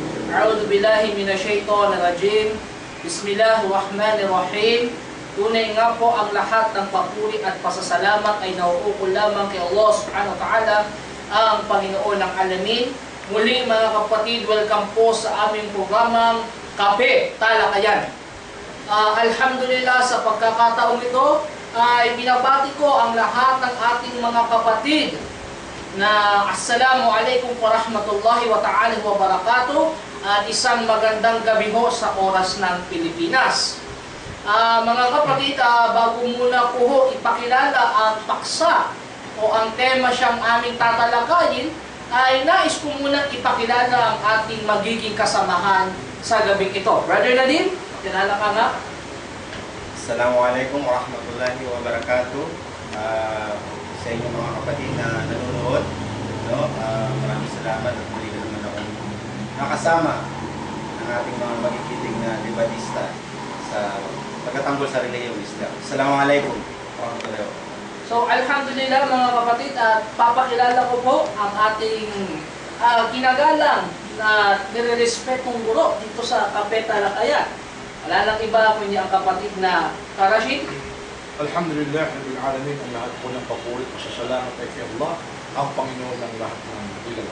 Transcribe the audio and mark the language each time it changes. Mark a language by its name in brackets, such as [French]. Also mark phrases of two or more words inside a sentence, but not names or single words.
[Arabic] أعوذ بالله من الشيطان الرجيم. بسم الله الرحمن الرحيم. [Filipino] Tunay nga po ang lahat ng papuri at pasasalamat ay nauukol lamang kay Allah [Arabic] سبحانه وتعالى, [Filipino] ang Panginoon ng alamin. Muli mga kapatid, welcome po sa aming programang Kape Talakayan. Alhamdulillah sa pagkakataong ito ay binabati ko ang lahat ng ating mga kapatid na [Arabic] السلام عليكم ورحمة الله تعالى وبركاته [Filipino] at isang magandang gabi ho sa oras ng Pilipinas. Mga kapatid, bago muna po ho ipakilala ang paksa o ang tema siyang aming tatalakayin, ay nais ko muna ipakilala ang ating magiging kasamahan sa gabing ito. Brother Nadim, kilala ka nga? [Arabic] السلام عليكم ورحمة الله وبركاته. [Filipino] Sa inyong mga kapatid na nanonood, maraming salamat at muli na naman akong nakasama ng ating mga magigiting na debatista sa pagkatanggol sa reliyong Islam. [Arabic] السلام عليكم ورحمة الله وبركاته. [Filipino] So, alhamdulillah mga kapatid, at papakilala ko po ang ating kinagalang na nire-respetong guro dito sa Kape Talakayan. Wala lang iba kundi ang kapatid na Rashid. [Arabic] الحمد لله، رب العالمين, [Filipino] ang lahat po ng papuri at pasasalamat ay kay Allah, ang Panginoon ng lahat ng nilalang.